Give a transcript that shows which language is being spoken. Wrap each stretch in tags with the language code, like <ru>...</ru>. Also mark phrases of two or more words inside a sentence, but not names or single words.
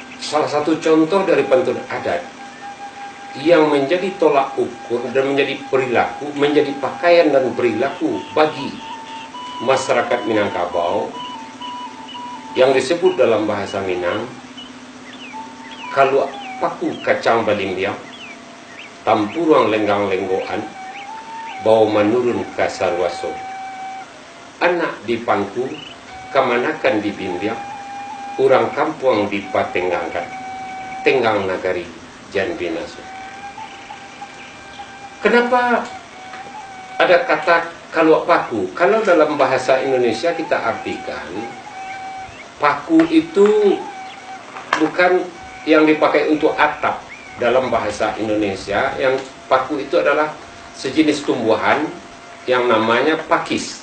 <id>salah satu contoh dari pantun adat yang menjadi tolak ukur dan menjadi perilaku, menjadi pakaian dan perilaku bagi masyarakat Minangkabau yang disebut dalam bahasa Minang kalau</id> <min>paku kacang balimbiang tampuruang lenggang lenggoan bau menurun kasar waso anak di pangku kamanakan di bimbiang orang kampung di patenggangkan tenggang nagari jan binaso.</min> <id>Kenapa ada kata</id> <min>kalau paku?</min> <id>Kalau dalam bahasa Indonesia kita artikan paku itu bukan yang dipakai untuk atap. Dalam bahasa Indonesia yang paku itu adalah sejenis tumbuhan yang namanya pakis.</id>